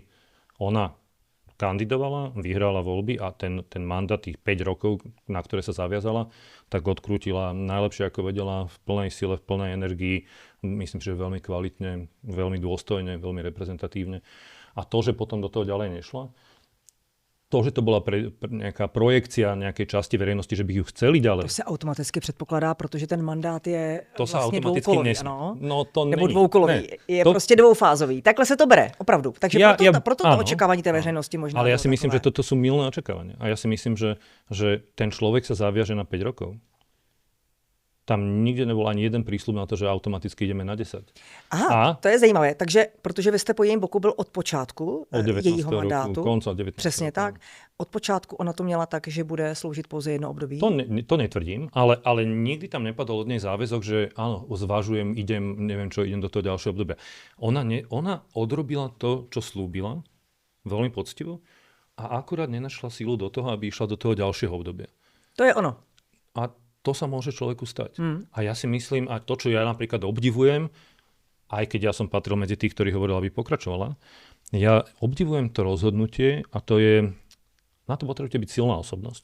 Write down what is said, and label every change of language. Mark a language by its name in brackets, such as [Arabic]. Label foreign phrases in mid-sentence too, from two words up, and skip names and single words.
[Slovak] Ona kandidovala, vyhrala voľby a ten mandát tých 5 rokov, na ktoré sa zaviazala, tak odkrútila najlepšie ako vedela, v plnej sile, v plnej energii. Myslím, že veľmi kvalitne, veľmi dôstojne, veľmi reprezentatívne. A to, že potom do toho ďalej nešla, to, že to bola nejaká projekcia nejakej časti verejnosti, že by ju chceli ďalej. [Czech] To se automaticky předpokládá, protože ten mandát je to vlastně dvoukolový, ano? No, to nebo není. dvoukolový. Ne, je prostě dvoufázový. Takhle se to bere, opravdu. Takže proto to [Slovak] áno, [Czech] očekávání té veřejnosti možná. [Slovak] Ale ja si myslím, že toto sú mylné očakávania. A ja si myslím, že ten človek sa zaviaže na 5 rokov. Tam nikde nebol ani jeden prísľub na to, že automaticky ideme na 10. [Czech] Aha, to je zajímavé. Takže, protože vy jste po jejím boku byl od počátku jejího mandátu. [Slovak] Konca 19. [Czech] Přesně tak. Od počátku ona to měla tak, že bude sloužit pouze jedno období. [Slovak] To netvrdím, ale nikdy tam nepadol od nej záväzok, že áno, zvažujem, idem do toho ďalšieho obdobia. Ona odrobila to, čo slúbila, veľmi poctivo, a akurát nenašla sílu do toho, aby išla do toho ďalšieho obdobia. To je ono. A to sa môže človeku stať. A ja si myslím, a to, čo ja napríklad obdivujem, aj keď ja som patril medzi tých, ktorí hovorili, aby pokračovala, ja obdivujem to rozhodnutie a to je, na to potrebujete byť silná osobnosť.